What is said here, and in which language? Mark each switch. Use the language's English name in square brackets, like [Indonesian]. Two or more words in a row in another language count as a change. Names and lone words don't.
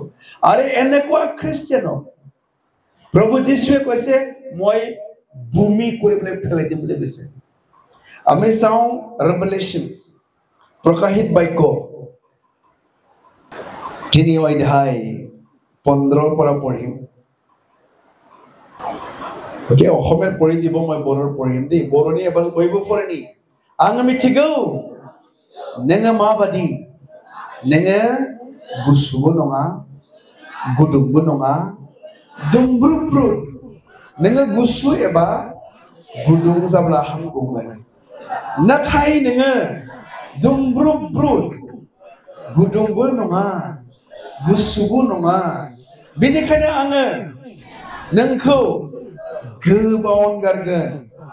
[Assamese] আৰু এনেকুৱা খ্ৰীষ্টিয়ানক প্ৰভু যীশুৱে কৈছে মই ভূমি কৰি পেলাই ফেলাই দিম বুলি কৈছে। আমি চাওঁ ৰেভেলেশ্যন, প্ৰকাশিত বাক্য 3 অধ্যায় 15 পৰা পঢ়িম। ওকে, অসমীয়াত পঢ়ি দিব, মই বড়োৰ পঢ়িম দেই। [Bodo] बर'नि एबा बयबो फरायनि। आङो मिथिगौ नोङो माबादि, नोङो गुसुबो नङा गुदुंबो नङा दुंब्रुद, नोङो गुसु एबा गुदुं जाब्ला हामगौमोन, नाथाय नोङो दुंब्रुद गुदुंबो नङा गुसुबो नङा, बेनिखायनो आङो नोंखौ गोबावन गारगोन।